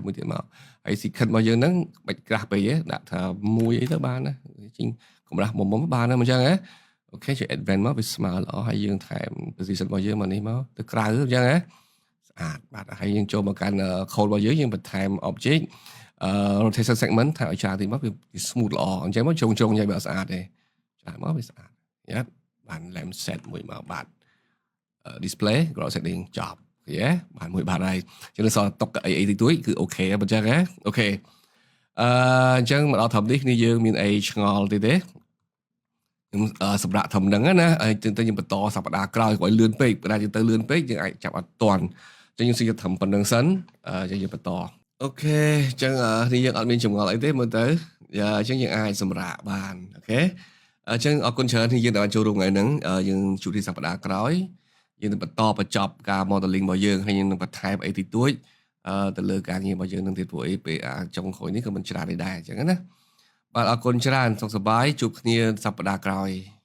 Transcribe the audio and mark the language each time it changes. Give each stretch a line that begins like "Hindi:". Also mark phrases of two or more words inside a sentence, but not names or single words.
Khmer: មួយទៀតមកហើយ secant របស់យើងហ្នឹងបាច់ក្រាស់ពេកទេដាក់ថា1អីទៅបានណាជីងកម្រាស់មុំបានណាមិនអញ្ចឹងហ៎អូខេចុច advance មកវាស្មើល្អហើយយើងថែម position របស់យើងមកនេះមកទៅក្រៅអញ្ចឹងហ៎ស្អាតបាទហើយ យើងចូលមកកាន់ code របស់យើងបន្ថែម
English: object rotation segment
Khmer: ថាឲ្យច្រើនតិចមកវា smooth ល្អអញ្ចឹងមកជ្រុងញ៉ៃវាស្អាតទេចាមកវាស្អាតញ៉ាត់បាន
English: lamp set
Khmer: មួយមកបាទ
English: display ground setting
Khmer: ច ប់ឃើញទេបានមួយបាទហើយចឹងសល់តុកអីតិចតួចគឺអូខេបើអញ្ចឹងហ៎អូខេអញ្ចឹងមកដល់ត្រឹមនេះគ្នាយើង មានអីឆ្ងល់តិចទេខ្ញុំសម្រាប់ត្រឹមហ្នឹងណាហើយទៅខ្ញុំបន្តសប្តាហ៍ក្រោយឲ្យលឿនពេកបើយើងទៅ លឿនពេកយើងអាចចាប់អត់តាន់អញ្ចឹងយើងសុំយកត្រឹមប៉ុណ្្នឹងសិនអញ្ចឹងយើងបន្តអូខេអញ្ចឹងនេះយើងអត់មានចម្ងល់អីទេមើលទៅអញ្ចឹងយើងអាចសម្រាប់បានអូខេអញ្ចឹងអរគុណច្រើនที่យើងបានចូលរួមថ្ងៃហ្នឹងយើងជួបទីសប្តាហ៍ក្រោយយើងនឹងបន្តបញ្ចប់ការ modeling របស់យើងហើយយើងនឹងបន្ថែមអីតិចតួចទៅលើការងាររបស់យើងនឹងទៀតព្រោះអីពេលចុងក្រោយនេះក៏មិនច្រើនដែរអញ្ចឹងណាបាទអរគុណច្រើនសុខសប្បាយជួបគ្នាសប្តាហ៍ក្រោយ